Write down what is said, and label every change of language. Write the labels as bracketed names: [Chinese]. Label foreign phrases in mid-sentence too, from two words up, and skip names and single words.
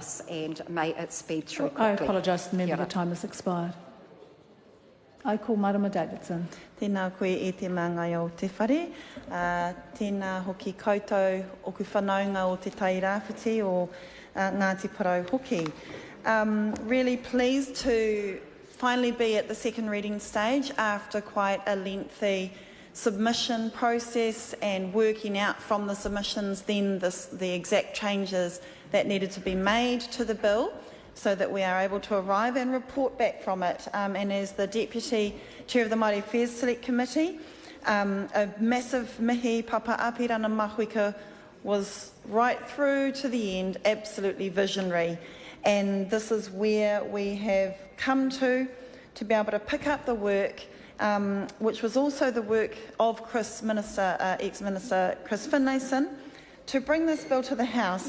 [English] us, and may it speed through quickly. I apologise to the member, the time has expired. I call Marama Davidson. [Māori] Tēnā koe e te māngai o te whare. Tēnā hoki koutou oku whanaunga o te tai rāwhiti o Ngāti Porou hoki. [English] Really pleased to finally be at the second reading stage after quite a lengthy submission process and working out from the submissions then the exact changes that needed to be made to the bill so that we are able to arrive and report back from it. And as the Deputy Chair of the Māori Affairs Select Committee, a massive mihi papa apirana mahuika was right through to the end, absolutely visionary. And this is where we have come to be able to pick up the work, which was also the work of ex-Minister Chris Finlayson, to bring this bill to the House.